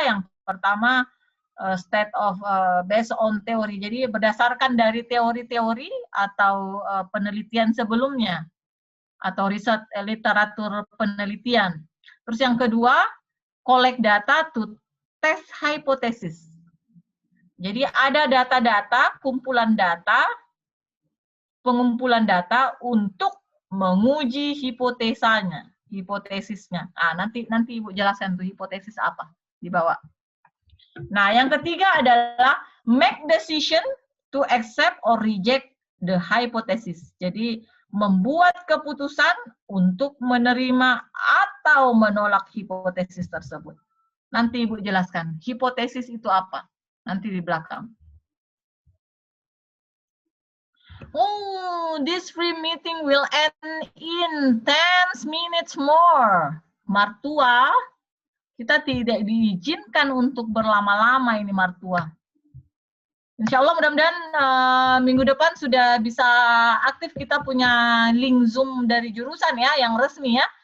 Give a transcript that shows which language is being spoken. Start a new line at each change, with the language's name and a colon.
English: Yang pertama state of based on theory.
Indonesian: Jadi berdasarkan dari teori-teori atau penelitian sebelumnya atau research literatur penelitian.
English: Terus yang kedua collect data to test hypothesis.
Indonesian: Jadi ada data-data, pengumpulan data untuk menguji hipotesisnya. Nanti Ibu jelaskan tuh hipotesis apa di bawah. Nah, yang ketiga adalah
English: make decision to accept or reject the hypothesis.
Indonesian: Jadi membuat keputusan untuk menerima atau menolak hipotesis tersebut. Nanti Ibu jelaskan, hipotesis itu apa? Nanti di belakang.
English: Oh, this free meeting will end in 10 minutes more.
Indonesian: Martua, kita tidak diizinkan untuk berlama-lama ini Martua. Insya Allah mudah-mudahan minggu depan sudah bisa aktif, kita punya link Zoom dari jurusan ya, yang resmi ya.